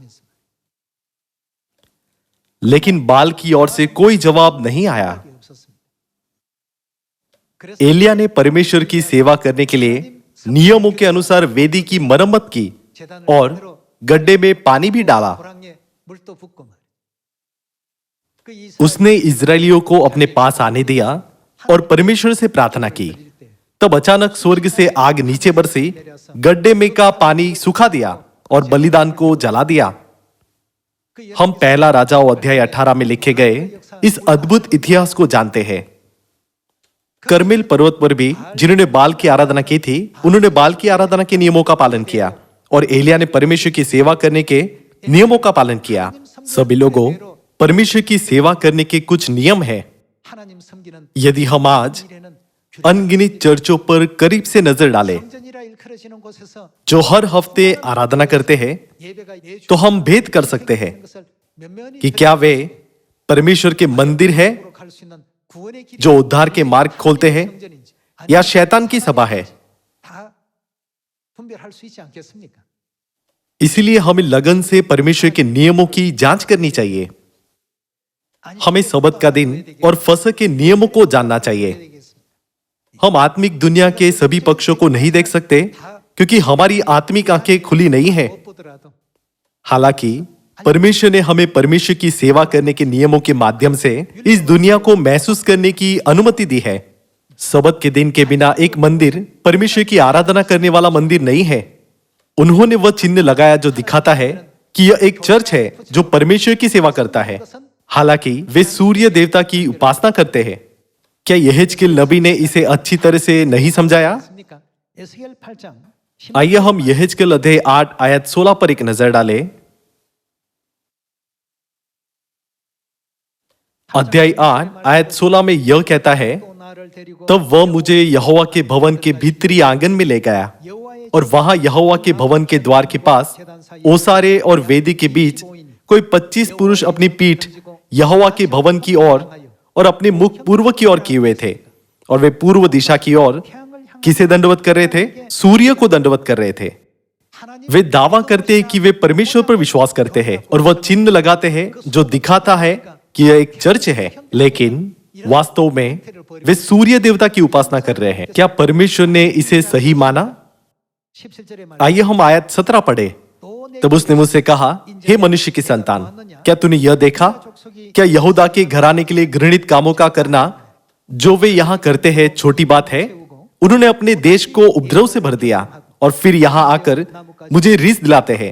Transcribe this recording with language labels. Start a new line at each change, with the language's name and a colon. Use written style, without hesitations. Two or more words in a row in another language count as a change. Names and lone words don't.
Hindi: लेकिन बाल की ओर से कोई जवाब नहीं आया। एलिया ने परमेश्वर की सेवा करने के लिए नियमों के अनुसार वेदी की मरम्मत की और गड्ढे में पानी भी डाला,
Korean: 물도 붓고 말이야. 그 이스라엘
Hindi: उसने इजरायलियों को अपने पास आने दिया और परमेश्वर से प्रार्थना की। तब अचानक स्वर्ग से आग नीचे बरसी, गड्ढे में का पानी सुखा दिया और बलिदान को जला दिया। हम पहला राजाओं अध्याय 18 में लिखे गए इस अद्भुत इतिहास को जानते हैं। कर्मेल पर्वत पर भी जिन्होंने बाल की आराधना की थी, उन्होंने बाल की आराधना के नियमों का पालन किया और एलिया ने परमेश्वर की सेवा करने के नियमों का पालन किया। सभी लोगों, परमेश्वर की सेवा करने के कुछ नियम हैं।
Korean: 하나님 섬기는
Hindi: यदि हम आज
Korean: 일에는
Hindi: अनगिनत चर्चों पर करीब से नजर डालें
Korean: 성전이라 일컬어지는 곳에서
Hindi: जो हर हफ्ते आराधना करते हैं,
Korean: 예배가 매주
Hindi: तो हम भेद कर सकते हैं
Korean: 것을 면면히
Hindi: कि क्या वे परमेश्वर के मंदिर है
Korean: 갈 수 있는 구원의 길이
Hindi: जो उद्धार के मार्ग खोलते हैं,
Korean: 성전인지
Hindi: या शैतान की सभा है।
Korean: 다 분별할 수 있지 않겠습니까?
Hindi: इसीलिए हमें लगन से परमेश्वर के नियमों की जांच करनी चाहिए। हमें सबत का दिन और फसह के नियमों को जानना चाहिए। हम आत्मिक दुनिया के सभी पक्षों को नहीं देख सकते क्योंकि हमारी आत्मिक आंखें खुली नहीं है।
Korean: 못 보더라도
Hindi: हालांकि परमेश्वर ने हमें परमेश्वर की सेवा करने के नियमों के माध्यम से इस दुनिया को महसूस करने की अनुमति दी है। सबत के दिन के बिना एक मंदिर परमेश्वर की आराधना करने वाला मंदिर नहीं है। उन्होंने वह चिन्ह लगाया जो दिखाता है कि यह एक चर्च है जो परमेश्वर की सेवा करता है। हालांकि वे सूर्य देवता की उपासना करते हैं। क्या यहेजकेल नबी ने इसे अच्छी तरह से नहीं समझाया?
Korean: 맞습니까? 에스겔 8장
Hindi: आइए हम यहेजकेल अध्याय 8 आयत 16 पर एक नजर डालें। अध्याय 8 आयत 16 में यह कहता है,
Korean: 또 나를 데리고
Hindi: तब वह मुझे यहोवा के भवन के भीतरी आंगन में ले गया
Korean: 여호와의
Hindi: और वहां यहोवा के भवन के द्वार के पास ओसारे और वेदी के बीच कोई 25 पुरुष अपनी पीठ यहोवा के भवन की ओर और अपने मुख पूर्व की ओर किए हुए थे। और वे पूर्व दिशा की ओर किसे दंडवत कर रहे थे? सूर्य को दंडवत कर रहे थे।
Korean: 하나님
Hindi: वे दावा करते हैं कि वे परमेश्वर पर विश्वास करते हैं और वह चिन्ह लगाते हैं जो दिखाता है कि यह एक चर्च है, लेकिन वास्तव में वे सूर्य देवता की उपासना कर रहे हैं। क्या परमेश्वर ने इसे सही माना?
Korean: 17절에 말
Hindi: आइए हम आयत 17 पढ़े।
Korean: 또
Hindi: तब उसने मुझसे कहा, हे मनुष्य की संतान, क्या तूने यह देखा? क्या यहूदा के घराने के लिए घृणित कामों का करना जो वे यहाँ करते हैं छोटी बात है? उन्होंने अपने देश को उपद्रव से भर दिया और फिर यहाँ आकर मुझे रिस दिलाते हैं।